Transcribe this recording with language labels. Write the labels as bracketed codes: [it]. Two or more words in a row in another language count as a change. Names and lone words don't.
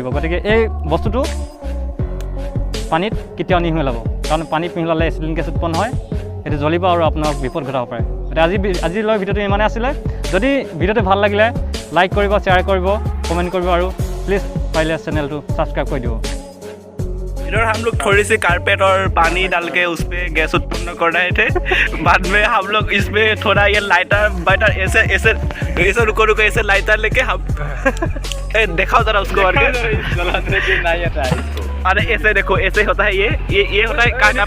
[as] গতিকে এই বস্তুটো পানীত কেতিয়াও নিমিলাব, কাৰণ পানীত মিহলালে এচিটিলিন গেছ উৎপন্ন হয়, সেইটো জ্বলিব আৰু আপোনাক বিপদ ঘটাব পাৰে। গতিকে আজিলৈ ভিডিঅ'টো ইমানে আছিলে। যদি ভিডিঅ'টো ভাল লাগিলে লাইক কৰিব, শ্বেয়াৰ কৰিব, কমেণ্ট কৰিব, আৰু প্লিজ পাৰিলে চেনেলটো ছাবস্ক্ৰাইব কৰি দিব। [hi] इधर हम लोग थोड़ी सी कारपेट और पानी डाल के उस पर गैस उत्पन्न कर रहे थे। बाद में हम लोग इसमें थोड़ा ये लाइटर ऐसे ऐसे ऐसे रुको ऐसे लाइटर लेके हम दिखाओ जरा उसको और अरे ऐसे देखो, ऐसे होता है ये होता है कारपेट।